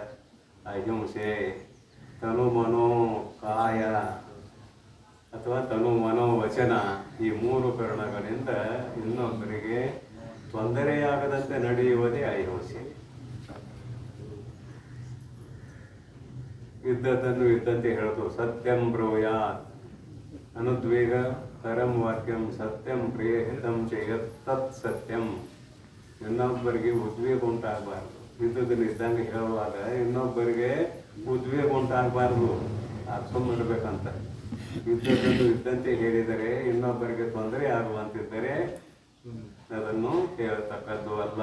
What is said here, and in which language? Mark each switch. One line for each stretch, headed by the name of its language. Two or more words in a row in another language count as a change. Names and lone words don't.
Kannada: ಅಹಿಂಸೆ, ತನು ಮನೋ ಕಾಯ ಅಥವಾ ತನು ಮನೋ ವಚನ, ಈ 3 ಕಾರಣಗಳಿಂದ ಇನ್ನೊಬ್ಬರಿಗೆ ತೊಂದರೆಯಾಗದಂತೆ ನಡೆಯುವುದೇ ಅಹಿಂಸೆ. ಇದ್ದದ್ದನ್ನು ಇದ್ದಂತೆ ಹೇಳೋದು.
Sanskrit: ಸತ್ಯಂ ಬ್ರೂಯಾತ್, ಅನುದ್ವೇಗ ಪರಂ ವಾಕ್ಯಂ ಸತ್ಯಂ ಪ್ರಿಯ ಹಿತಂ ಚೇಯತ್ ತತ್ ಸತ್ಯಂ.
Kannada: ಇನ್ನೊಬ್ಬರಿಗೆ ಉದ್ವೇಗ ಉಂಟಾಗಬಾರ್ದು. ಇದ್ದದನ್ನು ಇದ್ದಂಗೆ ಹೇಳುವಾಗ ಇನ್ನೊಬ್ಬರಿಗೆ ಉದ್ವೇಗ ಉಂಟಾಗಬಾರ್ದು. ಸುಮ್ಮನಿರ್ಬೇಕಂತ. ಇದ್ದದನ್ನು ಇದ್ದಂತೆ ಹೇಳಿದರೆ ಇನ್ನೊಬ್ಬರಿಗೆ ತೊಂದರೆ ಆಗುವಂತಿದ್ದರೆ ಅದನ್ನು ಹೇಳತಕ್ಕದ್ದು ಅಲ್ಲ.